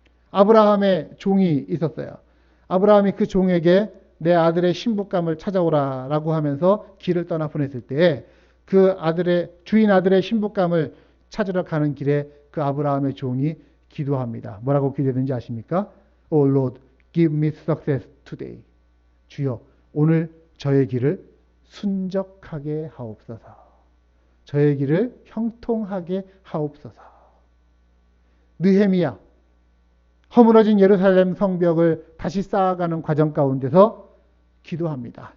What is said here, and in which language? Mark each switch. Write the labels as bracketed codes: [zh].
[ko] 아브라함의 종이 있었어요. 아브라함이 그 종에게 내 아들의 신부감을 찾아오라 라고 하면서 길을 떠나 보냈을 때 그 주인 아들의 신부감을 찾으러 가는 길에 그 아브라함의 종이 기도합니다. 뭐라고 기도했는지 아십니까? [en] Oh Lord, give me success today. [ko] 주여, 오늘 저의 길을 순적하게 하옵소서. 저의 길을 형통하게 하옵소서. 느헤미야, 허물어진 예루살렘 성벽을 다시 쌓아가는 과정 가운데서 기도합니다.